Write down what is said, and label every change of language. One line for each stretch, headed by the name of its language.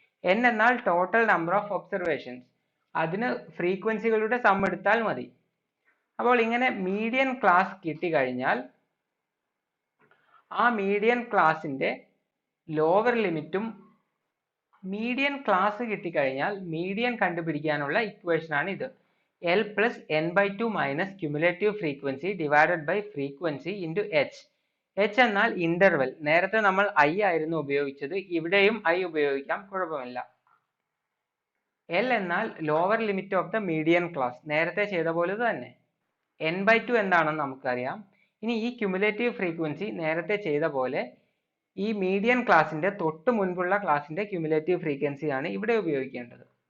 Malayalam: n എന്നാൽ total number of observations, അതിന് ഫ്രീക്വൻസികളുടെ some എടുത്താൽ മതി. അപ്പോൾ ഇങ്ങനെ മീഡിയൻ ക്ലാസ് കിട്ടിക്കഴിഞ്ഞാൽ ആ മീഡിയൻ ക്ലാസിന്റെ ലോവർ ലിമിറ്റും മീഡിയൻ ക്ലാസ് കിട്ടിക്കഴിഞ്ഞാൽ മീഡിയൻ കണ്ടുപിടിക്കാനുള്ള ഇക്വേഷൻ ആണ് ഇത്.
English: L plus n/2 minus cumulative frequency divided by frequency into h.
Malayalam: h എന്നാൽ ഇന്റർവെൽ. നേരത്തെ നമ്മൾ i ആയിരുന്നു ഉപയോഗിച്ചത്, ഇവിടെയും i ഉപയോഗിക്കാം, കുഴപ്പമില്ല. L എന്നാൽ lower limit of the median class, നേരത്തെ ചെയ്ത പോലെ തന്നെ. n/2 എന്താണെന്ന് നമുക്കറിയാം. ഇനി ഈ ക്യുമുലേറ്റീവ് ഫ്രീക്വൻസി നേരത്തെ ചെയ്ത പോലെ ഈ മീഡിയൻ ക്ലാസിന്റെ തൊട്ട് മുൻപുള്ള ക്ലാസിന്റെ ക്യുമുലേറ്റീവ് ഫ്രീക്വൻസി ആണ് ഇവിടെ ഉപയോഗിക്കേണ്ടത്.